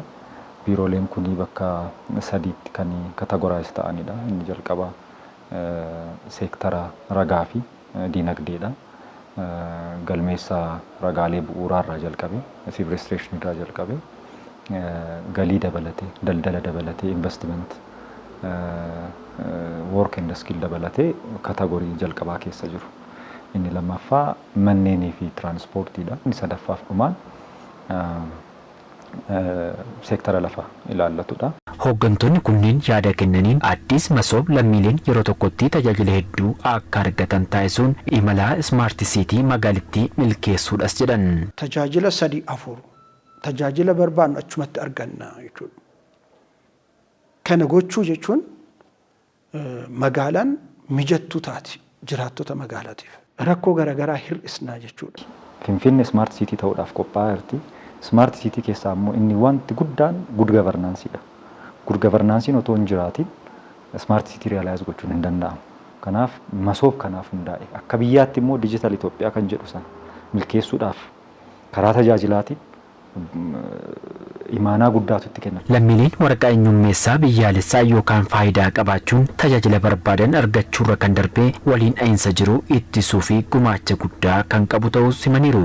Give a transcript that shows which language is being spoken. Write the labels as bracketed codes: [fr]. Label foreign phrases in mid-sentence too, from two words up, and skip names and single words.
[om] Biirooleen kuni bakka sadiitti kan kategoraayiz ta'anidha. Inni jalqaba seektara ragaa fi diinagdeedha. Galmeessa ragaalee bu'uuraarraa jalqabe, siivil rejistireeshiniirraa jalqabe, galii dabalatee, daldala dabalatee, investiment, [en] work and skill [om] dabalatee kategorii jalqabaa keessa jiru. Inni lammaffaa manneenii fi tiraanspoortiidha. Inni sadaffaaf dhumaan seektara lafa ilaallatudha. Hooggantoonni kunneen yaada kennaniin addis masoob lammiileen yeroo tokkotti tajaajila hedduu akka argatan taasisuun imala Smart City magaalittii milkeessuudhas jedhan. Tajaajila 3-4 tajaajila barbaannu achumatti arganna jechuudha. Kana gochuu jechuun magaalaan mijattuu taati jiraattota magaalaatiif. Rakkoo garaagaraa hir'isnaa jechuudha. Finfinnee Smart City ta'uudhaaf qophaa'aa jirti. Smart City keessaa immoo inni wanti guddaan [en] good governanceedha. Good governancein [om] otoo hin jiraatin Smart City realize gochuun hin danda'amu. Kanaaf masoob kanaaf hundaa'e. Akka biyyaatti immoo digital Itoophiyaa kan jedhu sana milkeessuudhaaf karaa tajaajilaatiin imaanaa guddaatu itti kennama. Lammiileen waraqaa eenyummeessaa biyyaalessaa yookaan faayidaa qabaachuun tajaajila barbaadan argachuurra kan darbee waliin dhahinsa jiru ittisuu fi gumaacha guddaa kan qabu ta'uu simaniiru.